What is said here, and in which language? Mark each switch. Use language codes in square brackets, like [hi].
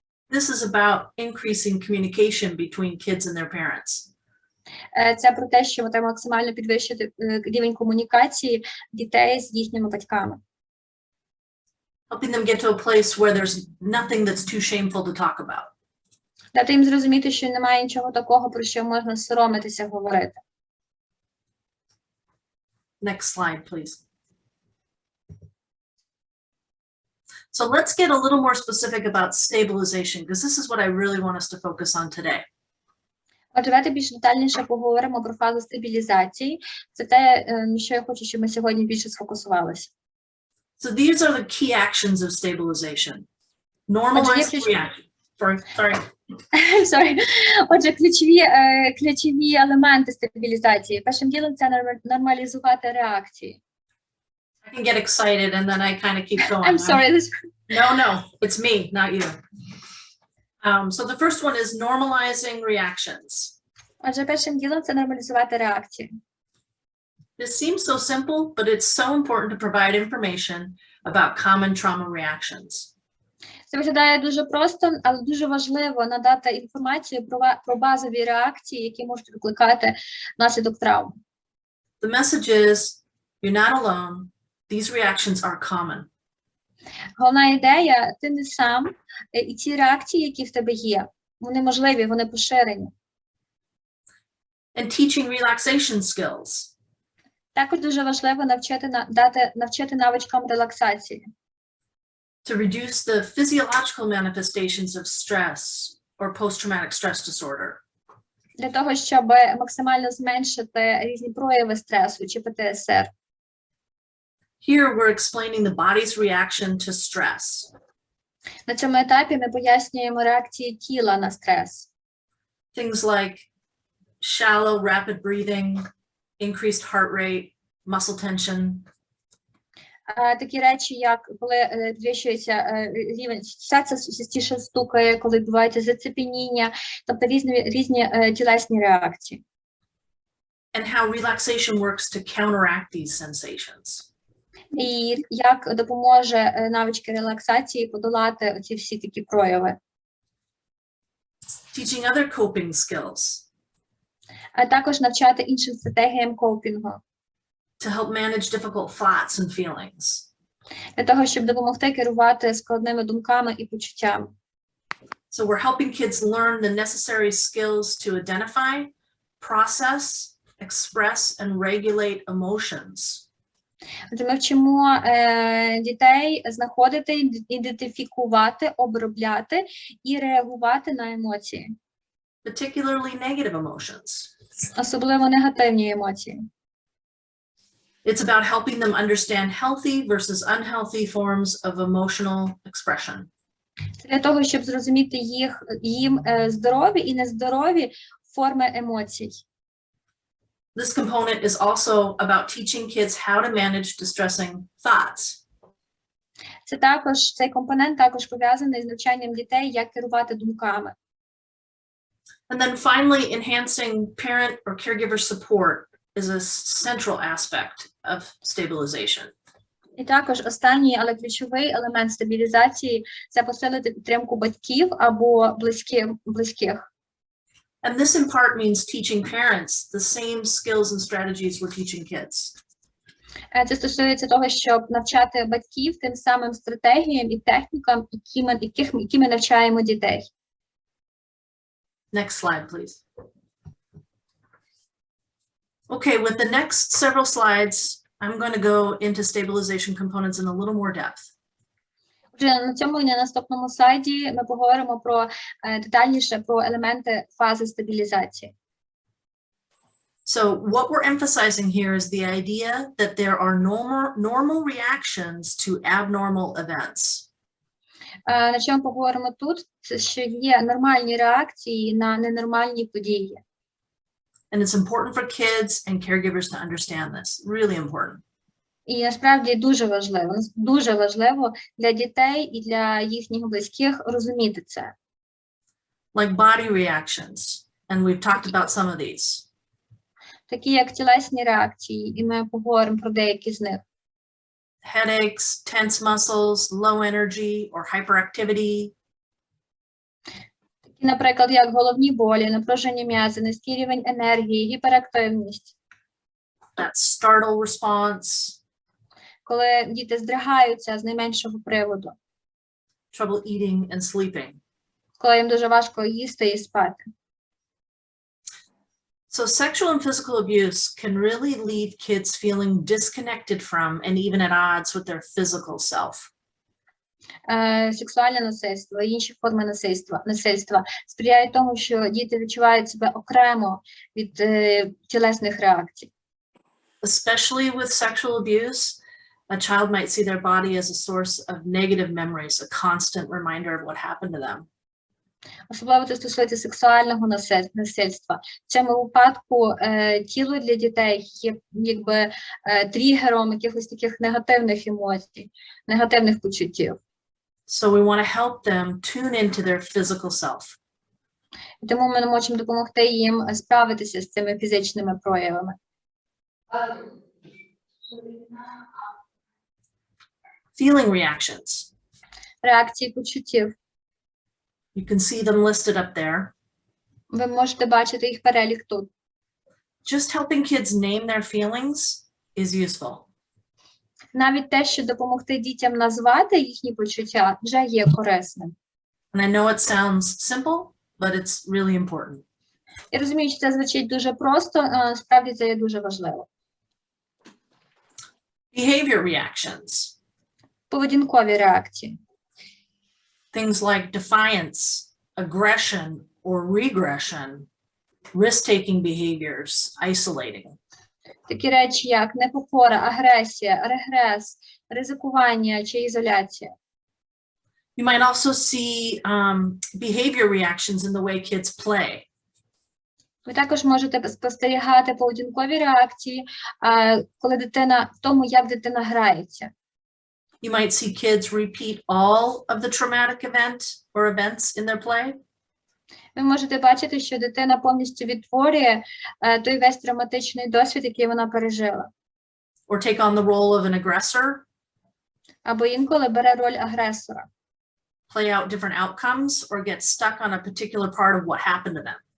[en] This is about increasing communication between kids and their parents. [uk] Це про те, що треба максимально підвищити рівень комунікації дітей з їхніми батьками. [en] Helping them get to a place where there's nothing that's too shameful to talk about. [uk] Дати їм зрозуміти, що немає нічого такого, про що можна соромитися говорити. [en] Next slide, please. So let's get a little more specific about stabilization, because this is what I really want us to focus on today. [uk] Отже, давайте більш детальніше поговоримо про фазу стабілізації. Це те, на що я хочу, щоб ми сьогодні більше сфокусувалися. [en] So these are the key actions of stabilization. Normalize reaction. Sorry. [uk] Отже, ключові елементи стабілізації. Першим ділом це нормалізувати реакції. [en] I can get excited and then I kind of keep going. I'm sorry. No, it's me, not you. So the first one is normalizing reactions. [uk] Отже, першим ділом це нормалізувати реакції. [en] This seems so simple, but it's so important to provide information about common trauma reactions. [uk] Це виглядає дуже просто, але дуже важливо надати інформацію про базові реакції, які можуть викликати внаслідок травм. [en] The message is, you're not alone. These reactions are common. [uk] Головна ідея, ти не сам, і ці реакції, які в тебе є, вони можливі, вони поширені. [en] And teaching relaxation skills. [uk] Також дуже важливо навчити навичкам релаксації. [en] To reduce the physiological manifestations of stress or post-traumatic stress disorder. [uk] Для того, щоб максимально зменшити різні прояви стресу чи ПТСР. [en] Here we're explaining the body's reaction to stress. [uk] На цьому етапі ми пояснюємо реакції тіла на стрес. [en] Things like shallow, rapid breathing, increased heart rate, muscle tension. [uk] Такі речі, як коли підвищується рівень серця, частіше стукає, коли відбувається зацепеніння, тобто різні тілесні реакції. [en] And how relaxation works to counteract these sensations. [uk] І як допоможе навички релаксації подолати ці всі такі прояви. [en] Teaching other coping skills. [uk] А також навчати іншим стратегіям копінгу. [en] To help manage difficult thoughts and feelings. [uk] Для того, щоб допомогти керувати складними думками і почуттями. [en] So we're helping kids learn the necessary skills to identify, process, express, and regulate emotions. [uk] Отже, ми вчимо дітей знаходити, ідентифікувати, обробляти і реагувати на емоції. [en] Particularly negative emotions. [uk] Особливо негативні емоції. [en] It's about helping them understand healthy versus unhealthy forms of emotional expression. [uk] Це для того, щоб зрозуміти їм здорові і нездорові форми емоцій. [en] This component is also about teaching kids how to manage distressing thoughts. [uk] Цей компонент також пов'язаний з навчанням дітей, як керувати думками. [en] And then finally, enhancing parent or caregiver support is a central aspect of stabilization. [uk] І також останній, але ключовий елемент стабілізації – це посилити підтримку батьків або близьких. [en] And this in part means teaching parents the same skills and strategies we're teaching kids. [uk] Це стосується того, щоб навчати батьків тим самим стратегіям і технікам, які ми навчаємо дітей. [en] Next slide, please. Okay, with the next several slides, I'm going to go into stabilization components in a little more depth. [uk] Отже, на цьому і на наступному слайді ми поговоримо детальніше про елементи фази стабілізації. [en] So what we're emphasizing here is the idea that there are normal reactions to abnormal events. [uk] На чому поговоримо тут, це що є нормальні реакції на ненормальні події. [en] And it's important for kids and caregivers to understand this, really important. [uk] І насправді дуже важливо для дітей і для їхніх близьких розуміти це. [en] Like body reactions, and we've talked about some of these. [uk] Такі як тілесні реакції, і ми поговоримо про деякі з них. [en] Headaches, tense muscles, low energy or hyperactivity. [uk] Такі, наприклад, як головні болі, напружені м'язи, низький рівень енергії, гіперактивність. [en] That startle response. [uk] Коли діти здригаються з найменшого приводу. [en] Trouble eating and sleeping. [uk] Коли їм дуже важко їсти і спати. [en] So sexual and physical abuse can really leave kids feeling disconnected from and even at odds with their physical self. [uk] Сексуальне насильство і інші форми насильства сприяють тому, що діти відчувають себе окремо від тілесних реакцій. [en] Especially with sexual abuse, a child might see their body as a source of negative memories, a constant reminder of what happened to them. [uk] Особливо це стосується сексуального насильства. В цьому випадку тіло для дітей є якби тригером якихось таких негативних емоцій, негативних почуттів. [en] So we want to help them tune into their physical self. [uk] Тому ми можемо допомогти їм справитися з цими фізичними проявами. [en] Feeling reactions. [uk] Реакції почуттів. [en] You can see them listed up there. [uk] Ви можете бачити їх перелік тут. [en] Just helping kids name their feelings is useful. [uk] Навіть те, що допомогти дітям назвати їхні почуття, вже є корисним. [en] And I know it sounds simple, but it's really important. [uk] Я розумію, що це звучить дуже просто, справді це є дуже важливо. [en] Behavior reactions. [uk] Поведінкові реакції. [en] Things like defiance, aggression, or regression, risk-taking behaviors, isolating. [uk] Такі речі, як непокора, агресія, регрес, ризикування чи ізоляція. [en] You might also see behavior reactions in the way kids play. [uk] Ви також можете спостерігати поведінкові реакції, коли дитина, в тому, як дитина грається. [en] You might see kids repeat all of the traumatic events in their play. [uk] Ви можете бачити, що дитина повністю відтворює той весь травматичний досвід, який вона пережила. [en] Or take on the role of an aggressor. [uk] Або інколи бере роль агресора. [en] Play out different outcomes or get stuck on a particular part of what happened to them.